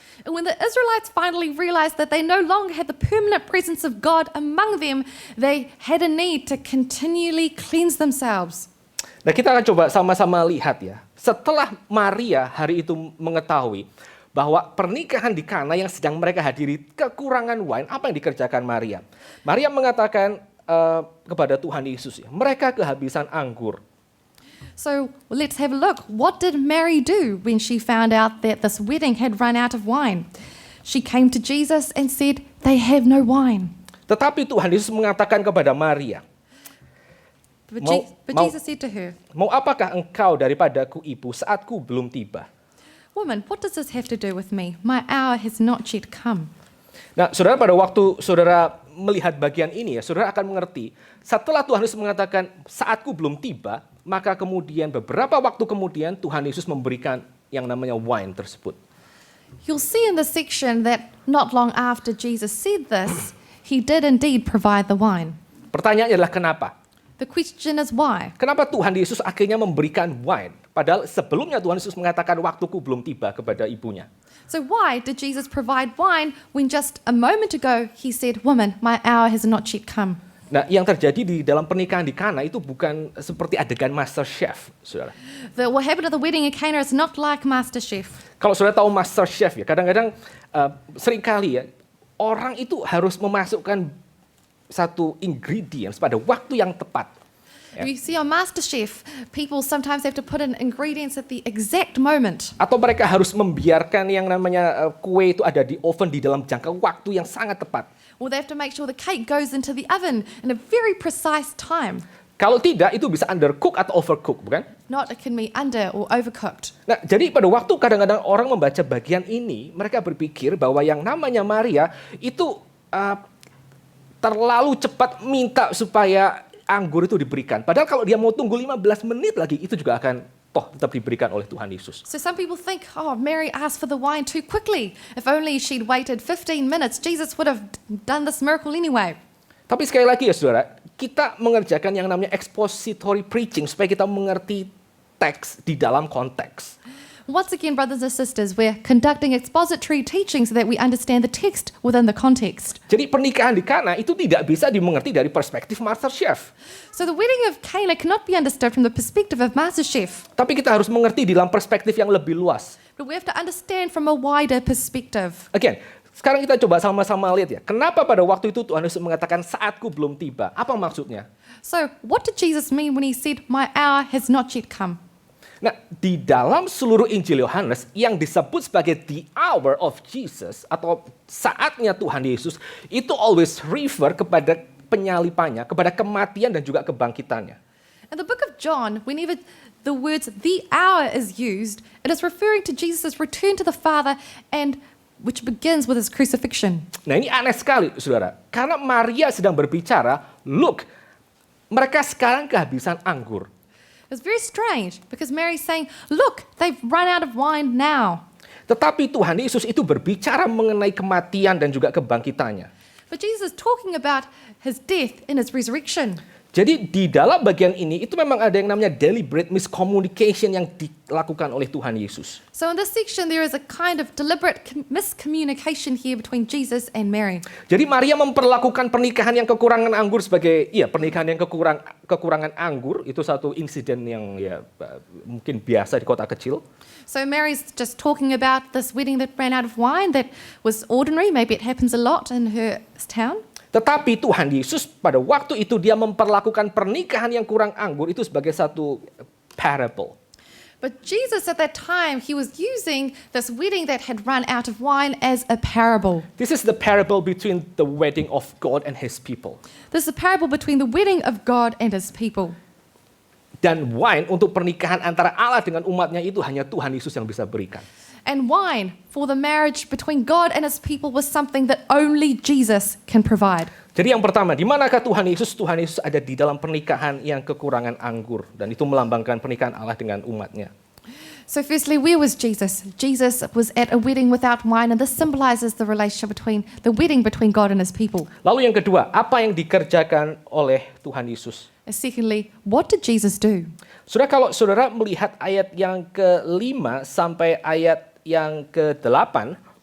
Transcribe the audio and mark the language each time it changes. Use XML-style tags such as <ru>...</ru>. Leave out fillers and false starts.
<en>And when the Israelites finally realized that they no longer had the permanent presence of God among them, they had a need to continually cleanse themselves.</en> <id>Nah, kita akan coba sama-sama lihat ya. Setelah Maria hari itu mengetahui bahwa pernikahan di Kana yang sedang mereka hadiri kekurangan wine, apa yang dikerjakan Maria? Maria mengatakan kepada Tuhan Yesus, ya, mereka kehabisan anggur.</id> <en>So let's have a look. What did Mary do when she found out that this wedding had run out of wine? She came to Jesus and said, "They have no wine."</en> <id>Tetapi Tuhan Yesus mengatakan kepada Maria,</id> <en>But,</en> <id>Mau-</id> <en>Jesus said to her,</en> <id>"Mau apakah engkau daripadaku ibu saatku belum tiba?"</id> <en>"Woman, what does this have to do with me? My hour has not yet come."</en> <id>Nah, saudara, pada waktu saudara melihat bagian ini ya, saudara akan mengerti. Setelah Tuhan Yesus mengatakan saatku belum tiba, maka kemudian beberapa waktu kemudian Tuhan Yesus memberikan yang namanya wine tersebut.</id> <en>You'll see in this section that not long after Jesus said this, he did indeed provide the wine.</en> <id>Pertanyaannya adalah kenapa?</id> <en>The question is why?</en> <id>Kenapa Tuhan Yesus akhirnya memberikan wine? Padahal sebelumnya Tuhan Yesus mengatakan waktuku belum tiba kepada ibunya.</id> <en>So why did Jesus provide wine when just a moment ago he said, "Woman, my hour has not yet come"?</en> <id>Nah, yang terjadi di dalam pernikahan di Kana itu bukan seperti adegan Master Chef, saudara.</id> <en>What happened at the wedding in Cana is not like MasterChef.</en> <id>Kalau saudara tahu Master Chef ya, kadang-kadang seringkali ya, orang itu harus memasukkan satu ingredients pada waktu yang tepat.</id> <en>You see on MasterChef, people sometimes have to put in ingredients at the exact moment.</en> <id>Atau mereka harus membiarkan yang namanya kue itu ada di oven di dalam jangka waktu yang sangat tepat.</id> <en>Or they have to make sure the cake goes into the oven in a very precise time.</en> <id>Kalau tidak, itu bisa undercook atau overcook, bukan?</id> <en>Not it can be under or overcooked.</en> <id>Nah, jadi pada waktu kadang-kadang orang membaca bagian ini, mereka berpikir bahwa yang namanya Maria itu terlalu cepat minta supaya anggur itu diberikan. Padahal kalau dia mau tunggu 15 menit lagi, itu juga akan tetap diberikan oleh Tuhan Yesus.</id> <en>So some people think, oh, Mary asked for the wine too quickly. If only she'd waited 15 minutes, Jesus would have done this miracle anyway.</en> <id>Tapi sekali lagi ya saudara, kita mengerjakan yang namanya expository preaching supaya kita mengerti teks di dalam konteks.</id> <en>Once again, brothers and sisters, we're conducting expository teaching so that we understand the text within the context.</en> <id>Jadi pernikahan di Kana itu tidak bisa dimengerti dari perspektif Master Chef.</id> <en>So the wedding of Cana cannot be understood from the perspective of MasterChef,</en> <id>Tapi kita harus mengerti di dalam perspektif yang lebih luas.</id> <en>but we have to understand from a wider perspective.</en> <id>Again, sekarang kita coba sama-sama lihat ya. Kenapa pada waktu itu Tuhan Yesus mengatakan saatku belum tiba? Apa maksudnya?</id> <en>So what did Jesus mean when he said, "My hour has not yet come"?</en> <id>Nah, di dalam seluruh Injil Yohanes yang disebut sebagai</id> <en>the hour of Jesus</en> <id>atau saatnya Tuhan Yesus itu</id> <en>always refer</en> <id>kepada penyalipannya, kepada kematian dan juga kebangkitannya.</id> <en>In the book of John, whenever the words "the hour" is used, it is referring to Jesus' return to the Father and which begins with his crucifixion.</en> <id>Nah ini aneh sekali saudara, karena Maria sedang berbicara, look, mereka sekarang kehabisan anggur.</id> <en>It's very strange because Mary's saying, look, they've run out of wine now.</en> <id>Tetapi Tuhan Yesus itu berbicara mengenai kematian dan juga kebangkitannya.</id> <en>But Jesus is talking about his death and his resurrection.</en> <id>Jadi di dalam bagian ini itu memang ada yang namanya deliberate miscommunication yang dilakukan oleh Tuhan Yesus.</id> <en>So in this section, there is a kind of deliberate miscommunication here between Jesus and Mary.</en> <id>Jadi Maria memperlakukan pernikahan yang kekurangan anggur sebagai pernikahan yang kekurangan anggur, itu satu insiden yang mungkin biasa di kota kecil.</id> <en>So Mary's just talking about this wedding that ran out of wine that was ordinary. Maybe it happens a lot in her town.</en> <id>Tetapi Tuhan Yesus pada waktu itu dia memperlakukan pernikahan yang kurang anggur itu sebagai satu parable.</id> <en>But Jesus at that time, he was using this wedding that had run out of wine as a parable. This is the parable between the wedding of God and his people. This is a parable between the wedding of God and his people.</en> <id>Dan wine untuk pernikahan antara Allah dengan umatnya itu hanya Tuhan Yesus yang bisa berikan.</id> <en>And wine for the marriage between God and his people was something that only Jesus can provide.</en> <id>Jadi yang pertama, di manakah Tuhan Yesus? Tuhan Yesus ada di dalam pernikahan yang kekurangan anggur. Dan itu melambangkan pernikahan Allah dengan umatnya.</id> <en>So firstly, where was Jesus? Jesus was at a wedding without wine, and this symbolizes the relationship between the wedding between God and his people.</en> <id>Lalu yang kedua, apa yang dikerjakan oleh Tuhan Yesus?</id> <en>And secondly, what did Jesus do?</en> <id>Saudara, kalau saudara melihat ayat yang ke-5 sampai ayat yang ke-8,</id>